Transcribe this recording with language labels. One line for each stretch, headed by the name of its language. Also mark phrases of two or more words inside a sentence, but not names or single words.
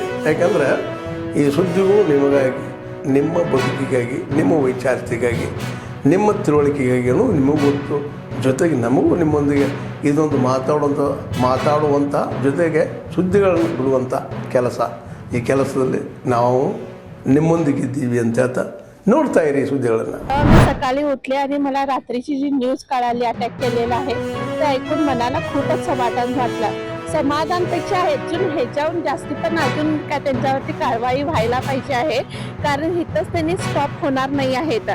Kannada: ಯಾಕಂದರೆ ಈ ಸುದ್ದಿಗಳು ನಿಮಗಾಗಿ, ನಿಮ್ಮ ಬದುಕಿಗಾಗಿ, ನಿಮ್ಮ ವೈಚಾರಿಕೆಗಾಗಿ, ನಿಮ್ಮ ತಿಳುವಳಿಕೆಗಾಗಿಯೂ ನಿಮಗೂ ಗೊತ್ತು. ಜೊತೆಗೆ ನಮಗೂ ನಿಮ್ಮೊಂದಿಗೆ ಇದೊಂದು ಮಾತಾಡುವಂಥ ಜೊತೆಗೆ ಸುದ್ದಿಗಳನ್ನು ಬಿಡುವಂಥ ಕೆಲಸ. ಈ ಕೆಲಸದಲ್ಲಿ ನಾವು निम्मोंदिगिದ್ದೀವಿ ಅಂತ ಹೇಳ್ತಾ ನೋಡ್ತಾ ಇರಿ ಸುದ್ದಿಗಳನ್ನು.
Marathi: मी सकाळी उठले आणि मला रात्रीची जी न्यूज कळाली अटॅक केलेला आहे ते ऐकून मनाला खूपच समाधान वाटलं. समाधानपेक्षा ह्याच्याहून जास्ती पण अजून काय त्यांच्यावरती कारवाई व्हायला पाहिजे आहे, कारण इथंच त्यांनी स्टॉप होणार नाही आहेत.